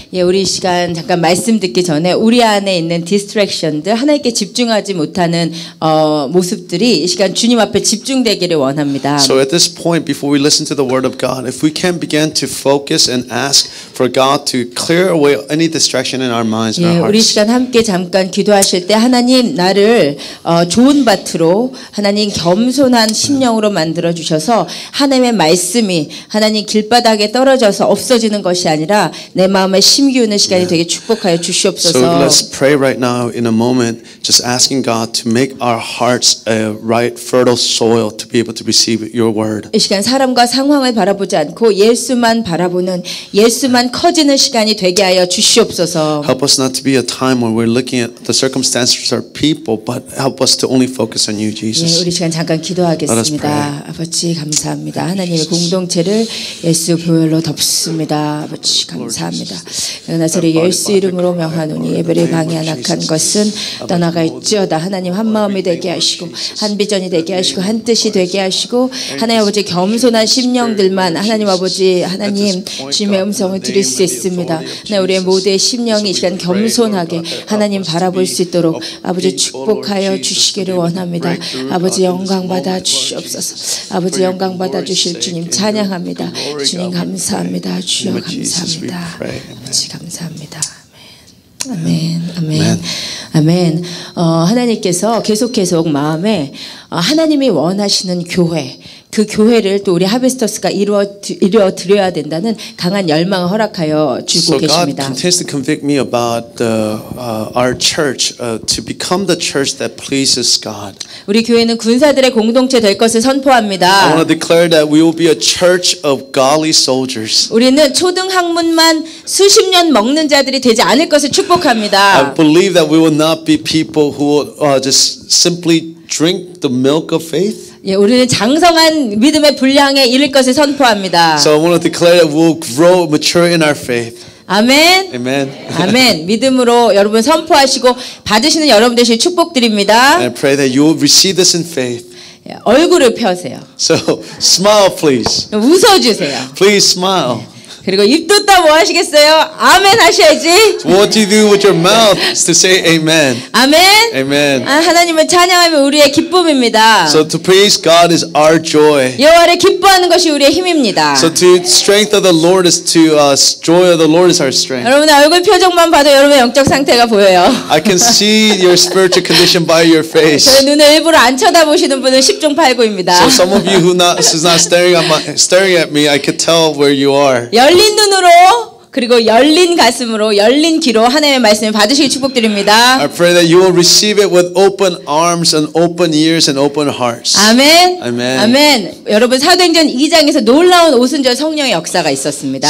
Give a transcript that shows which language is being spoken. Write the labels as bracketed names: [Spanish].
[Korean] 예, 우리 이 시간 잠깐 말씀 듣기 전에 우리 안에 있는 디스트랙션들 하나님께 집중하지 못하는 모습들이 이 시간 주님 앞에 집중되기를 원합니다. [English] So at this point before we listen to the word of God, if we can begin to focus and ask for God to clear away any distraction in our minds and 예, our [Korean] 우리 [English] hearts. [Korean] 시간 함께 잠깐 기도하실 때 하나님 나를 좋은 밭으로 하나님 겸손한 심령으로 만들어 주셔서 하나님의 말씀이 하나님 길바닥에 떨어져서 없어지는 것이 아니라 내 마음에 심기우는 시간이 되게 축복하여 주시옵소서. [English] So let's pray right now in a moment, just asking God to make our hearts a right fertile soil to be able to receive your word. [Korean] 이 시간 사람과 상황을 바라보지 않고 예수만 바라보는 예수만 커지는 시간이 되게 하여 주시옵소서. [English] Help us not to be a time when we're looking at the circumstances of people, but help us to only focus on you, Jesus. [Korean] 예, 우리 시간 잠깐 기도하겠습니다. 아버지 감사합니다. 하나님의 공동체를 예수 보혈로 덮습니다. 아버지 감사합니다. 나사렛 예수 이름으로 명하노니 예배를 방해한 악한 것은 떠나가 있지어다. 하나님 한 마음이 되게 하시고 한 비전이 되게 하시고 한 뜻이 되게 하시고 하나님 아버지 겸손한 심령들만 하나님 아버지 하나님 주님의 음성을 들을 수 있습니다. 네, 우리의 모두의 심령이 이 시간 겸손하게 하나님 바라볼 수 있도록 아버지 축복하여 주시기를 원합니다. 아버지 영광 받아 주시옵소서. 아버지 영광 받아 주실 주님 찬양합니다. 주님 감사합니다. 주여 감사합니다. 아버지 감사합니다. 아멘. 아멘. 아멘. 하나님께서 계속 마음에 하나님이 원하시는 교회 그 교회를 또 우리 하베스터스가 이루어 드려야 된다는 강한 열망을 허락하여 주고 계십니다. [English] So God continues to convict me about our church to become the church that pleases God. [Korean] 우리 교회는 군사들의 공동체 될 것을 선포합니다. [English] I want to declare that we will be a church of godly soldiers. [Korean] 우리는 초등 학문만 수십 년 먹는 자들이 되지 않을 것을 축복합니다. [English] I believe that we will not be people who just simply drink the milk of faith. [Korean] 예, 우리는 장성한 믿음의 분량에 이를 것을 선포합니다. [English] So I want to declare that we'll grow mature in our faith. [Korean] 아멘. [English] Amen. [Korean] 아멘. 믿음으로 여러분 선포하시고 받으시는 여러분 되시길 축복드립니다. [English] And I pray that you will receive this in faith. [Korean] 예, 얼굴을 펴세요. [English] So smile, please. [Korean] 웃어주세요. [English] Please smile. [Korean] 그리고 입도 또 뭐 하시겠어요? 아멘 하셔야지. [English] So what do you do with your mouth is to say amen. [Korean] 아멘. [English] Amen. [Korean] 하나님을 찬양하면 우리의 기쁨입니다. [English] So to praise God is our joy. [Korean] 여호와를 기뻐하는 것이 우리의 힘입니다. [English] So to strength of the Lord is to joy of the Lord is our strength. [Korean] 여러분의 얼굴 표정만 봐도 여러분의 영적 상태가 보여요. [English] I can see your spiritual condition by your face. [Korean] 제 눈을 일부러 안 쳐다보시는 분은 10종 8구입니다. [English] So some of you who's not staring at me, I could tell where you are. [Korean] 열린 눈으로 그리고 열린 가슴으로 열린 귀로 하나님의 말씀을 받으시기 축복드립니다. [English] I pray that you will receive it with open arms and open ears and open hearts. [Korean] 아멘. [English] Amen. [Korean] 아멘. 여러분 사도행전 2장에서 놀라운 오순절 성령의 역사가 있었습니다.